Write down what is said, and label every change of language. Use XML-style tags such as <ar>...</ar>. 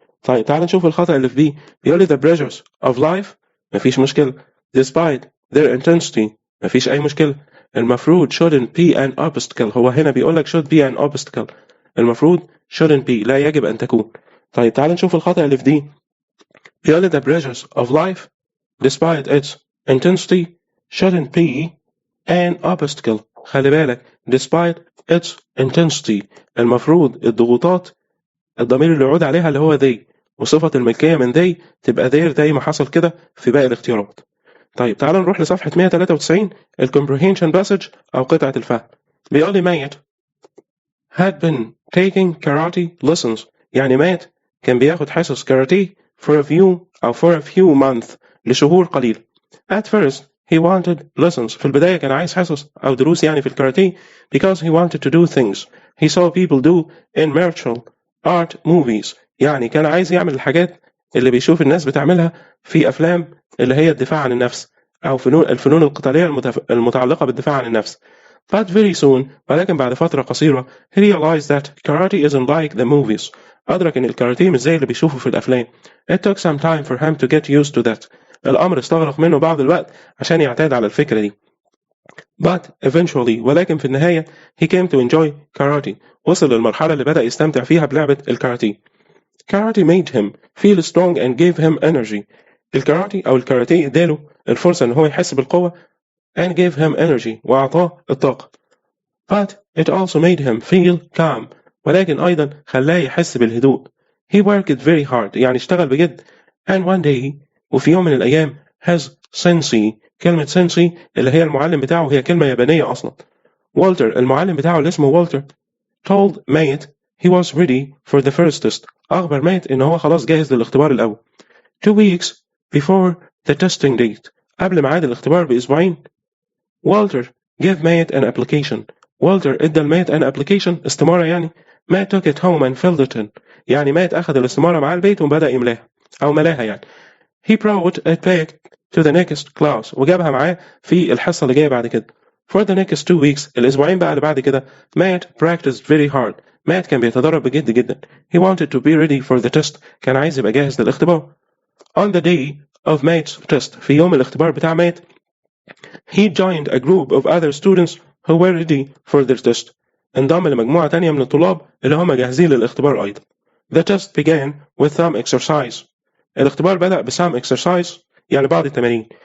<ar>طيب تعال نشوف الخطأ اللي في B، بيقول لي</ar> <en>the pressures of life</en> <ar>مفيش مشكلة،</ar> <en>despite their intensity</en> <ar>مفيش أي مشكلة. المفروض</ar> <en>shouldn't be an obstacle،</en> <ar>هو هنا بيقول لك</ar> <en>should be an obstacle،</en> <ar>المفروض</ar> <en>shouldn't be</en> <ar>لا يجب أن تكون. طيب تعال نشوف الخطأ اللي في D، بيقول</ar> <en>the pressures of life despite its intensity shouldn't be an obstacle.</en> <ar>خلي بالك</ar> <en>despite its intensity</en> <ar>المفروض الضغوطات الضمير اللي يعود عليها اللي هو they وصفة الملكية من they تبقى their زي ما حصل كده في باقي الاختيارات. طيب تعال نروح لصفحة 193 ال</ar> <en>comprehension passage</en> <ar>أو قطعة الفهم. بيقول لي مات</ar> <en>had been taking karate lessons</en> <ar>يعني مات كان بياخد حصص كاراتيه</ar> <en>for a few months</en> <ar>لشهور قليلة.</ar> <en>At first he wanted lessons</en> <ar>في البداية كان عايز حصص أو دروس يعني في الكاراتيه</ar> <en>because he wanted to do things he saw people do in martial art movies</en> <ar>يعني كان عايز يعمل الحاجات اللي بيشوف الناس بتعملها في أفلام اللي هي الدفاع عن النفس أو الفنون القتالية المتعلقة بالدفاع عن النفس.</ar> <en>But very soon</en> <ar>ولكن بعد فترة قصيرة</ar> <en>he realized that karate isn't like the movies.</en> <ar>أدرك إن الكاراتيه مش زي اللي بيشوفه في الأفلام.</ar> <en>It took some time for him to get used to that.</en> <ar>الأمر استغرق منه بعض الوقت عشان يعتاد على الفكرة دي.</ar> <en>But eventually</en> <ar>ولكن في النهاية</ar> <en>he came to enjoy karate.</en> <ar>وصل للمرحلة اللي بدأ يستمتع فيها بلعبة الكاراتيه.</ar> <en>Karate made him feel strong and gave him energy.</en> <ar>الكاراتيه اداله الفرصة إن هو يحس بالقوة</ar> <en>and gave him energy</en> <ar>وأعطاه الطاقة.</ar> <en>But it also made him feel calm.</en> <ar>ولكن أيضا خلاه يحس بالهدوء.</ar> <en>He worked very hard</en> <ar>يعني اشتغل بجد.</ar> <en>And one day</en> <ar>وفي يوم من الأيام</ar> <en>his sensei</en> <ar>كلمة sensei اللي هي المعلم بتاعه هي كلمة يابانية أصلا. والتر المعلم بتاعه اللي اسمه والتر</ar> <en>told Mate he was ready for the first test.</en> <ar>أخبر مات إن هو خلاص جاهز للاختبار الأول.</ar> <en>2 weeks before the testing date</en> <ar>قبل ميعاد الاختبار بأسبوعين</ar> <en>Walter gave Mate an application.</en> <ar>والتر ادى لمات</ar> <en>an application</en> <ar>استمارة يعني.</ar> <en>Matt took it home and filled it in.</en> <ar>يعني مات أخذ الاستمارة مع البيت وبدأ يملاها أو ملاها يعني.</ar> <en>He brought it back to the next class</en> <ar>وجابها معاه في الحصة اللي جاية بعد كده.</ar> <en>For the next 2 weeks</en> <ar>الأسبوعين بقى اللي بعد كده</ar> <en>Matt practiced very hard.</en> <ar>مات كان بيتدرب بجد جدا.</ar> <en>He wanted to be ready for the test.</en> <ar>كان عايز يبقى جاهز للاختبار.</ar> <en>On the day of Matt's test</en> <ar>في يوم الاختبار بتاع مات</ar> <en>he joined a group of other students who were ready for their test.</en> <ar>انضم لمجموعة تانية من الطلاب اللي هم جاهزين للاختبار أيضا.</ar> <en>The test began with some exercise.</en> <ar>الاختبار بدأ ب</ar> <en>some exercise</en> <ar>يعني بعض التمارين.</ar>